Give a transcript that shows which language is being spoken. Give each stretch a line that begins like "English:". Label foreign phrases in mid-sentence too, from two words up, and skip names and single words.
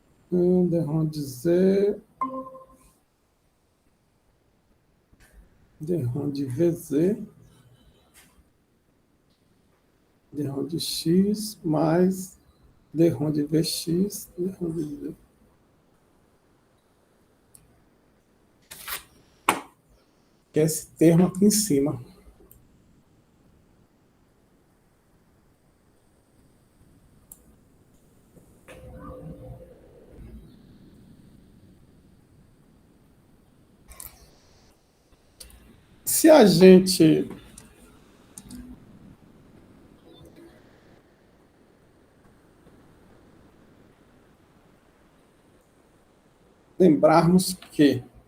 Portuguese: D ronde Z, D ronde VZ, D ronde X mais D ronde VX, D ronde Z. Que é esse termo aqui em cima. Se a gente lembrarmos que